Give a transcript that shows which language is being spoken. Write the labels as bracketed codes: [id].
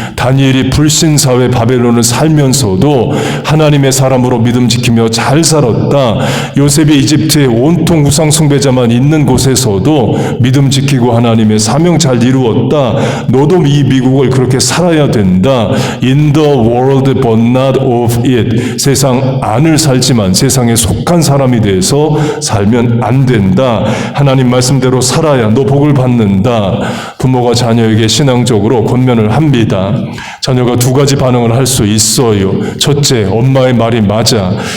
[ko] 다니엘이 불신사회 바벨론을 살면서도 하나님의 사람으로 믿음 지키며 잘 살았다. 요셉이 이집트에 온통 우상 숭배자만 있는 곳에서도 믿음 지키고 하나님의 사명 잘 이루었다. 너도 이 미국을 그렇게 살아야 된다. [en] In the world but not of it. [ko] 세상 안을 살지만 세상에 속한 사람이 돼서 살면 안 된다. 하나님 말씀대로 살아야 너 복을 받는다. 부모가 자녀에게 신앙적으로 권면을 합니다. 자녀가 두 가지 반응을 할 수 있어요. 첫째, 엄마의 말이 맞아.